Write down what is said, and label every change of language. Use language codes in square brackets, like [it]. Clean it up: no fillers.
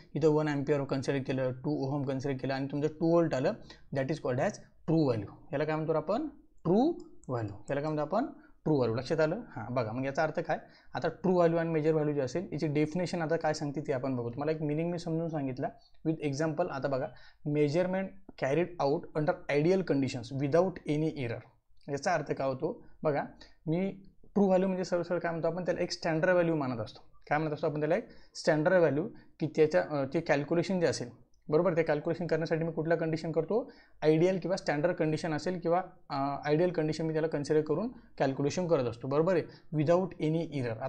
[mr] इथं 1 ampere consider केलं, 2 ohm consider केलं आणि तुमचं 2 व्होल्ट आलं, [en] That is called as true value. [mr] याला काय म्हणतो आपण, ट्रू व्हॅल्यू. याला काय म्हणतो आपण, ट्रू व्हॅल्यू. लक्षात आलं. हां, बघा, मग याचा अर्थ काय, आता ट्रू व्हॅल्यू आणि मेजर व्हॅल्यू जे असेल याची डेफिनेशन आता काय सांगते ते आपण बघू. मला एक मिनिंग मी समजून सांगितलं [en] With example. [mr] आता बघा, [en] Measurement carried out under ideal conditions without any error. [mr] याचा अर्थ काय होतो बघा, मी ट्रू व्हॅल्यू म्हणजे सरळ काय म्हणतो आपण, त्याला एक स्टँडर्ड व्हॅल्यू मानत असतो. काय म्हणत असतो आपण त्याला, एक स्टँडर्ड व्हॅल्यू, की त्याच्या ते कॅल्क्युलेशन जे असेल, बरोबर, ते कॅल्क्युलेशन करण्यासाठी मी कुठला कंडिशन करतो, आयडियल किंवा स्टँडर्ड कंडिशन असेल किंवा आयडियल कंडिशन मी त्याला कन्सिडर करून कॅल्क्युलेशन करत असतो, बरोबर आहे, [en] Without any error.